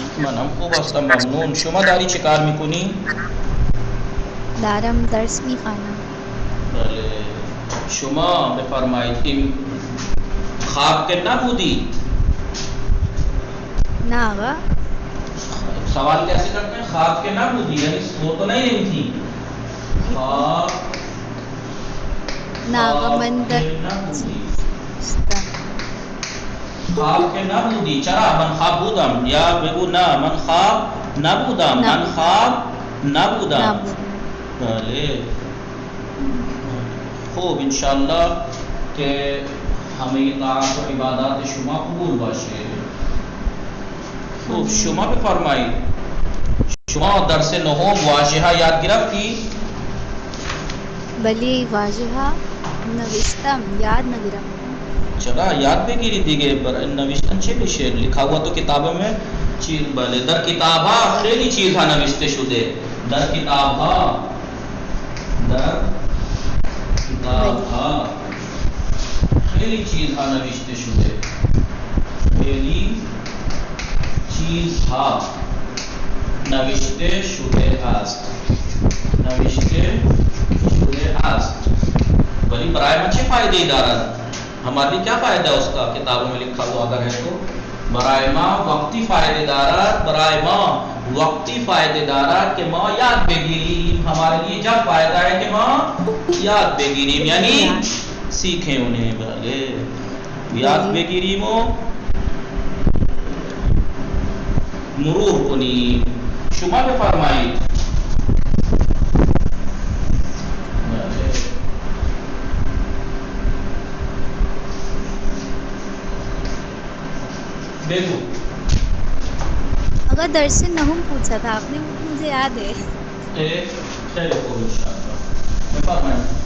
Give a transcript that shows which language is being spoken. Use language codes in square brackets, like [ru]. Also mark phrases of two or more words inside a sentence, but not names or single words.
[fa] منم خوب هستم ممنون. شما داری چه کار میکنی؟ دارم درس میخوانم. بله شما بفرمایید این خواب که نبودی؟ نه آقا. [ur] سوال کیسے کرتے ہیں؟ [fa] خواب کے نبودی [ur] یعنی سو تو نہیں رہی تھی؟ [fa] خواب نه آقا من خواب که نبودی. چرا؟ من خواب بودم یا بگو نه من خواب نبودم. من خواب نبودم. بله خوب انشاءاللہ که همه طاعت و عبادات شما قبول باشه. خوب شما بفرمایید شما درس نهم واژه یاد گرفتی؟ بله واژه نوشتم، یاد نگیرم. چرا یاد بگیری دیگه. نوشتن چه بشه؟ [ur] لکھا ہوا تو کتابوں میں چیز. [fa] بله در کتاب ها خیلی چیزها نوشته شده. در کتاب ها خیلی چیزها نوشته شده. خیلی چیزها نوشته شده است. ولی برای ما چه فائدے دارد؟ [ur] ہمارے کیا فائدہ اس کا کتابوں میں لکھا ہوا اگر ہے تو؟ [fa] برای ما وقتی فائدے دارد، برای ما وقتی فائدے دارد کہ ما یاد بگیریم. [ur] ہمارے لیے جب فائدہ ہے کہ [fa] ما یاد بگیریم [ur] یعنی سیکھیں انہیں. [fa] بھلے یاد بگیریم و مرور کنیم. شما بفرمایید. [ur] دیکھو اگر درس نہم پوچھا تھا آپ نے، وہ مجھے یاد ہے. [fa] خیر خوب انشاءاللہ. بفرمایید.